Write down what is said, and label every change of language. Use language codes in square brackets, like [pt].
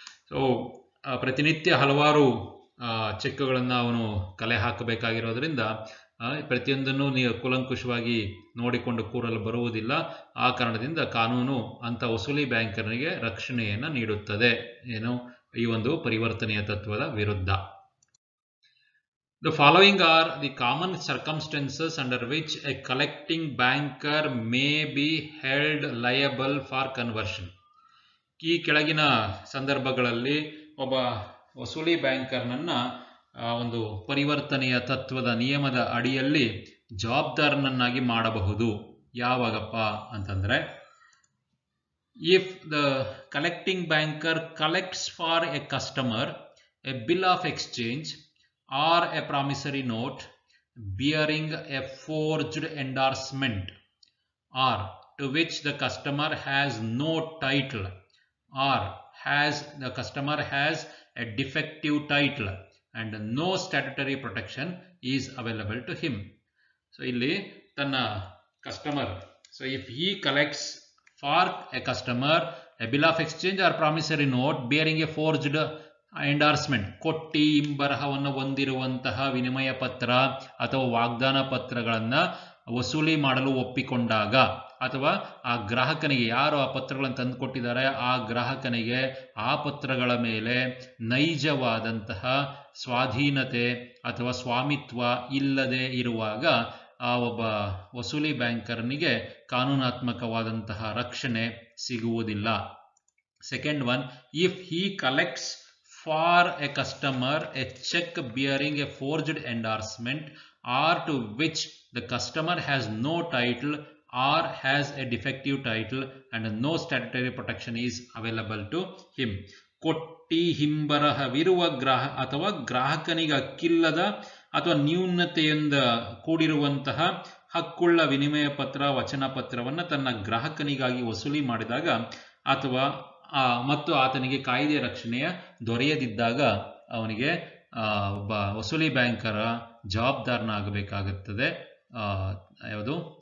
[kn] So ಪ್ರತಿನಿತ್ಯ ಹಲವಾರು ಚೆಕ್ಗಳನ್ನು ಅವನು ಕಲೆ ಹಾಕಬೇಕಾಗಿರೋದ್ರಿಂದ ಪ್ರತಿಯೊಂದನ್ನು ನೀವು ಕೂಲಂಕುಷವಾಗಿ ನೋಡಿಕೊಂಡು ಕೂರಲು ಬರುವುದಿಲ್ಲ. ಆ ಕಾರಣದಿಂದ ಕಾನೂನು ಅಂಥ ವಸೂಲಿ ಬ್ಯಾಂಕರ್ನಿಗೆ ರಕ್ಷಣೆಯನ್ನು ನೀಡುತ್ತದೆ, ಏನು ಈ ಒಂದು ಪರಿವರ್ತನೆಯ ತತ್ವದ ವಿರುದ್ಧ. [en] The following are the common circumstances under which a collecting banker may be held liable for conversion. [kn] ಈ ಕೆಳಗಿನ ಸಂದರ್ಭಗಳಲ್ಲಿ ಒಬ್ಬ ವಸೂಲಿ ಬ್ಯಾಂಕರ್ನನ್ನ ಒಂದು ಪರಿವರ್ತನೆಯ ತತ್ವದ ನಿಯಮದ ಅಡಿಯಲ್ಲಿ ಜವಾಬ್ದಾರನನ್ನಾಗಿ ಮಾಡಬಹುದು. ಯಾವಾಗಪ್ಪ ಅಂತಂದರೆ, [en] if the collecting banker collects for a customer a bill of exchange or a promissory note bearing a forged endorsement, or to which the customer has no title, or the customer has a defective title and no statutory protection is available to him. So [kn] ಇಲ್ಲಿ ತನ್ನ [en] customer, so if he collects for a customer a bill of exchange or promissory note bearing a forged [kn] endorsement, ಕೊಟ್ಟಿ ಇಂಬರಹವನ್ನು ಹೊಂದಿರುವಂತಹ ವಿನಿಮಯ ಪತ್ರ ಅಥವಾ ವಾಗ್ದಾನ ಪತ್ರಗಳನ್ನು ವಸೂಲಿ ಮಾಡಲು ಒಪ್ಪಿಕೊಂಡಾಗ, ಅಥವಾ ಆ ಗ್ರಾಹಕನಿಗೆ, ಯಾರು ಆ ಪತ್ರಗಳನ್ನು ತಂದುಕೊಟ್ಟಿದ್ದಾರೆ ಆ ಗ್ರಾಹಕನಿಗೆ ಆ ಪತ್ರಗಳ ಮೇಲೆ ನೈಜವಾದಂತಹ ಸ್ವಾಧೀನತೆ ಅಥವಾ ಸ್ವಾಮಿತ್ವ ಇಲ್ಲದೆ ಇರುವಾಗ ಆ ಒಬ್ಬ ವಸೂಲಿ ಬ್ಯಾಂಕರ್ನಿಗೆ ಕಾನೂನಾತ್ಮಕವಾದಂತಹ ರಕ್ಷಣೆ ಸಿಗುವುದಿಲ್ಲ. [en] Second one, if he collects for a customer a check bearing a forged endorsement or to which the customer has no title or has a defective title and no statutory protection is available to him. [kn] ಕೊಟ್ಟಿ ಹಿಂಬರಹವಿರುವ ಅಥವಾ ಗ್ರಾಹಕನಿಗೆ ಹಕ್ಕಿಲ್ಲದ ಅಥವಾ ನ್ಯೂನತೆಯಿಂದ ಕೂಡಿರುವಂತಹ ಹಕ್ಕುಳ್ಳ ವಿನಿಮಯ ಪತ್ರ, ವಚನ ಪತ್ರವನ್ನು ತನ್ನ ಗ್ರಾಹಕನಿಗಾಗಿ ವಸೂಲಿ ಮಾಡಿದಾಗ ಅಥವಾ ಮತ್ತು ಆತನಿಗೆ ಕಾಯ್ದೆ ರಕ್ಷಣೆಯ ದೊರೆಯದಿದ್ದಾಗ ಅವನಿಗೆ ಒಬ್ಬ ವಸೂಲಿ ಬ್ಯಾಂಕರ ಜವಾಬ್ದಾರನಾಗಬೇಕಾಗುತ್ತದೆ. ಯಾವುದು?